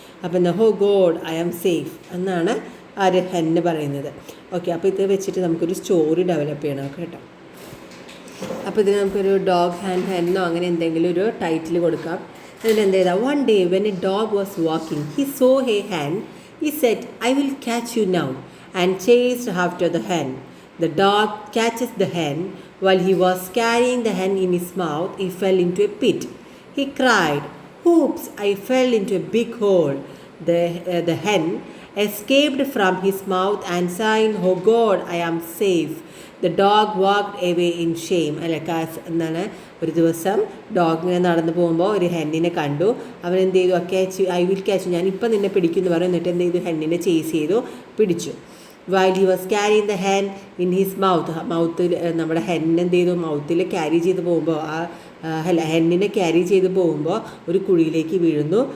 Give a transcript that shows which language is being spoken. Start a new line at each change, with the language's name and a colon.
Malayalam: അപ്പോൾ എന്താ,
English: oh God I am safe
Malayalam: എന്നാണ് ആര്, ഹെന്ന് പറയുന്നത്. ഓക്കെ, അപ്പോൾ ഇത് വെച്ചിട്ട് നമുക്കൊരു സ്റ്റോറി ഡെവലപ്പ് ചെയ്യണം കേട്ടോ. അപ്പോൾ ഇതിന് നമുക്കൊരു ഡോഗ് ആൻഡ് ഹെന്നോ അങ്ങനെ എന്തെങ്കിലും ഒരു ടൈറ്റിൽ കൊടുക്കാം. എന്നിട്ട് എന്ത് ചെയ്താൽ,
English: One day when a dog was walking he saw a hen. He said, I will catch you now, and chased after the hen. The dog catches the hen. While he was carrying the hen in his mouth, he fell into a pit. He cried, oops, I fell into a big hole. The hen escaped from his mouth and saying, oh God, I am safe. The dog walked away in shame.
Malayalam: എന്നാണ്, ഒരു ദിവസം dog ഇങ്ങനെ നടന്നു പോകുമ്പോൾ ഒരു ഹെന്നിനെ കണ്ടു. അവൻ എന്ത് ചെയ്തു,
English: I will catch,
Malayalam: ഞാനിപ്പോൾ നിന്നെ പിടിക്കുമെന്ന് പറഞ്ഞു. എന്നിട്ട് എന്ത് ചെയ്തു, ഹെന്നിനെ ചേസ് ചെയ്തു, പിടിച്ചു.
English: while he was carrying the hen in his മൗത്തിൽ
Malayalam: നമ്മുടെ ഹെൻ എന്ത് ചെയ്തു മൗത്തിൽ ക്യാരി ചെയ്ത് പോകുമ്പോൾ ഹെന്നിനെ ക്യാരി ചെയ്ത് പോകുമ്പോൾ ഒരു കുഴിയിലേക്ക് വീഴുന്നു.